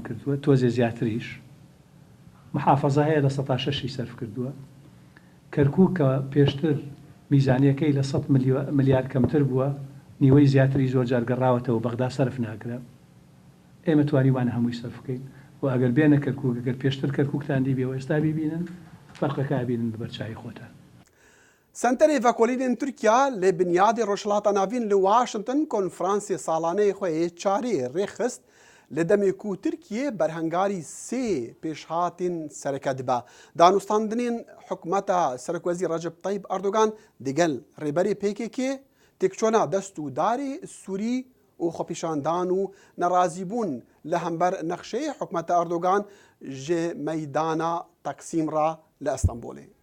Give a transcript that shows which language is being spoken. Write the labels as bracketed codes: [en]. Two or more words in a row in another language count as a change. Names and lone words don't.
[ckb] کردووە تۆزێ زیاتریش محافەزە هەیە لە 106 سەرف کردووە کەرکووک کە پێشتر میزانیەکەی لە 100 ملیارد کەمتر بووە نیوەی زیاتری زۆر جار گەڕاوەتەوە بەغدا سەرف ناکرا ئێمە توانیوانە هەمووی سەرف بکەین و ئەگەر بێنە کەرکووک ئەگەر پێشتر کەرکووکتان دیبێەوە ئێستا بیبینن فەرقەکە بینن بەرچای خۆتان. [ku] سنتەرê Vekolînên Tirkiya lê binyadê Rojhilata Navîn li Washington konferansê salaneyê xwe yê çarê rêxist li demê ku Tirkiye berhengarî sê pêşhatên sereke dibe. Danûstandinên hikûmeta Serokwezîr Recep Tayyip Erdogan digel rêberê PKK têkçûna dest û darê Sûrî û xwepêşandan û nerazîbûn li hember nexşeyê hikûmeta Erdogan ji meydana Taksim ra li Estenbolê.